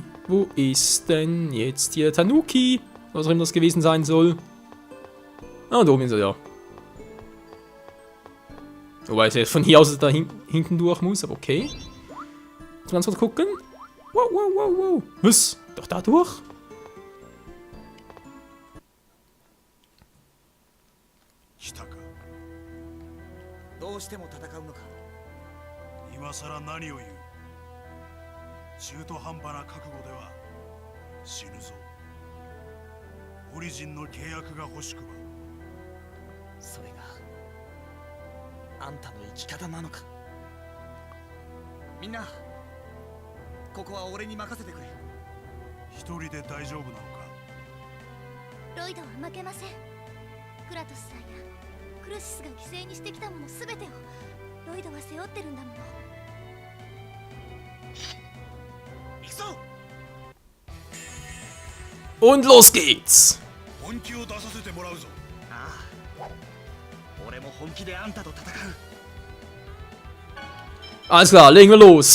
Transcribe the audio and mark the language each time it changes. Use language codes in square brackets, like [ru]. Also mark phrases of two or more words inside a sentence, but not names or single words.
[de] Wo ist denn jetzt hier Tanuki? Was auch immer das gewesen sein soll. Ah, da oben ist er, ja. Wobei ich von hier aus da hinten durch muss, aber okay. Jetzt mal kurz gucken. Wow. Was? Doch da durch? [ja] 今さら何を言う。中途半端な覚悟では死ぬぞ。オリジンの契約が欲しくば。それがあんたの生き方なのか。みんな、ここは俺に任せてくれ。一人で大丈夫なのか。ロイドは負けません。クラトスさんやクルシスが犠牲にしてきたものすべてをロイドは背負ってるんだもの。 [de] Und los geht's! Alles klar, legen wir los.